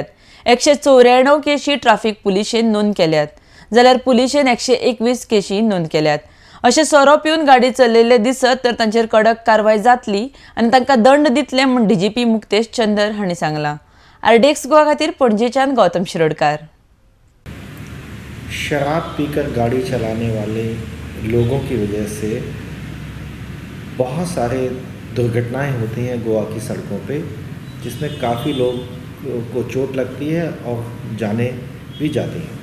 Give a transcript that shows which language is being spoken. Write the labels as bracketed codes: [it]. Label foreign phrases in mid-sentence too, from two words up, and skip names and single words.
[kok] 194 केशी ट्राफिक पुलिशेन नोंद केल्यात, जाल्यार पुलिशेन 121 केशी नोंद केल्यात। अशें सोरो पिवन गाडी चलयल्ले दिसत तर तांचेर कडक कारवाय जातली आनी तांकां दंड दितले म्हूण डीजीपी मुक्तेश चंदर हांणी सांगलां। आरडीएक्स गोवा खातीर पणजेच्यान गौतम शिरोडकार। [hi] शराब पीकर गाड़ी चलाने वाले लोगों की वजह से बहुत सारे दुर्घटनाएं होती हैं गोवा की सड़कों पे, जिसमें काफ़ी लोग को चोट लगती है और जाने भी जाती हैं।